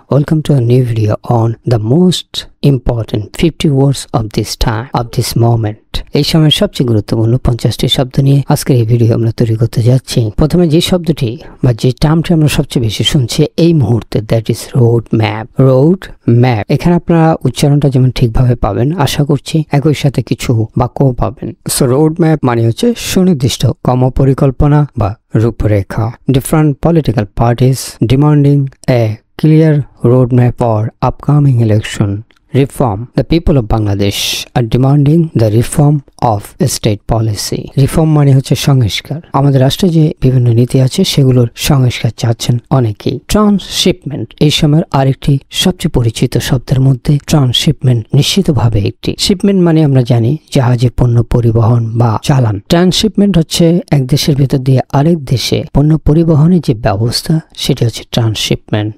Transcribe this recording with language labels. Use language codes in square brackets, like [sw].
[en] Welcome to a new video on the most important 50 words of this time, of this moment. [bn] এই সময়ের সবচেয়ে গুরুত্বপূর্ণ 50টি শব্দ নিয়ে আজকের এই ভিডিও আমরা তৈরি করতে যাচ্ছি। প্রথমে যে শব্দটি বা যে টার্মটি আমরা সবচেয়ে বেশি শুনছি এই মুহূর্তে, [en] That is road map. [bn] Road map, এখানে আপনারা উচ্চারণটা যেমন ঠিকভাবে পাবেন আশা করছি, একই সাথে কিছু বাক্যও পাবেন। সো রোড ম্যাপ মানে হচ্ছে সুনির্দিষ্ট কর্মপরিকল্পনা বা রূপরেখা। [en] Different political parties demanding a clear road map for upcoming election reform. The people of Bangladesh are demanding the reform of state policy. [bn] Reform মানে হচ্ছে সংস্কার। আমাদের রাষ্ট্রে যে বিভিন্ন নীতি আছে সেগুলোর সংস্কার চাচ্ছেন অনেকেই। ট্রান্সশিপমেন্ট এই সময়ের আরেকটি সবচেয়ে পরিচিত শব্দের মধ্যে ট্রান্সশিপমেন্ট নিশ্চিতভাবে একটি। শিপমেন্ট মানে আমরা জানি জাহাজে পণ্য পরিবহন বা চালান। ট্রান্সশিপমেন্ট হচ্ছে এক দেশের ভেতর দিয়ে আরেক দেশে পণ্য পরিবহনের যে ব্যবস্থা সেটি হচ্ছে ট্রান্সশিপমেন্ট।